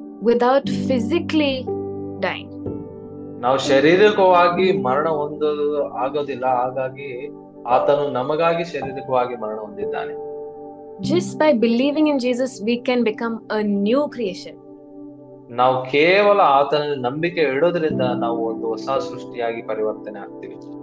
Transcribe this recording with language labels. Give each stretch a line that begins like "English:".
English: Without physically dying.
Kannada: ನಾವು ಶಾರೀರಿಕವಾಗಿ ಮರಣ ಹೊಂದೋದು ಆಗೋದಿಲ್ಲ. ಹಾಗಾಗಿ ಆತನು ನಮಗಾಗಿ ಶಾರೀರಿಕವಾಗಿ ಮರಣ ಹೊಂದಿದ್ದಾನೆ.
English: Just by believing in Jesus, we can become a new creation.
Kannada: ನಾವು ಕೇವಲ ಆತನ ನಂಬಿಕೆ ಇಡೋದ್ರಿಂದ ನಾವು ಒಂದು ಹೊಸ ಸೃಷ್ಟಿಯಾಗಿ ಪರಿವರ್ತನೆ ಆಗ್ತೀವಿ.